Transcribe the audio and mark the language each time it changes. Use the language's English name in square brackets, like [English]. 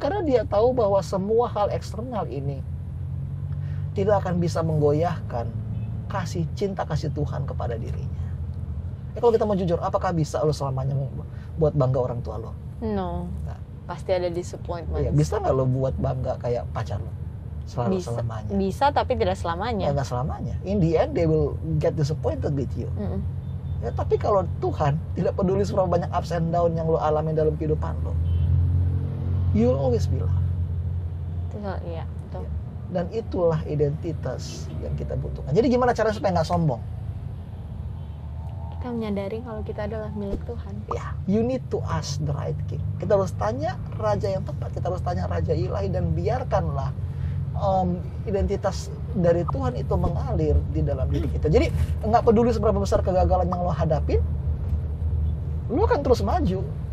[Indonesian] Karena dia tahu bahwa semua hal eksternal ini tidak akan bisa menggoyahkan cinta kasih Tuhan kepada dirinya. Kalau kita mau jujur, apakah bisa lo selamanya buat bangga orang tua lo? No. Nah, pasti ada disappointment. Iya, bisa nggak lo buat bangga kayak pacar lo? Selamanya. Bisa, tapi tidak selamanya. Nggak selamanya. [English] In the end, they will get disappointed with you. [Indonesian] Ya, tapi kalau Tuhan tidak peduli seberapa banyak ups and down yang lo alami dalam kehidupan lo, [English] you'll always be loved. [Indonesian] Iya, betul. Dan itulah identitas yang kita butuhkan. Jadi gimana caranya supaya nggak sombong? Kita menyadari kalau kita adalah milik Tuhan. [English] Ya, you need to ask the right king. [Indonesian] Kita harus tanya raja yang tepat. Kita harus tanya raja ilahi, dan biarkanlah identitas dari Tuhan itu mengalir di dalam diri kita. Jadi nggak peduli seberapa besar kegagalan yang lo hadapin, lo akan terus maju.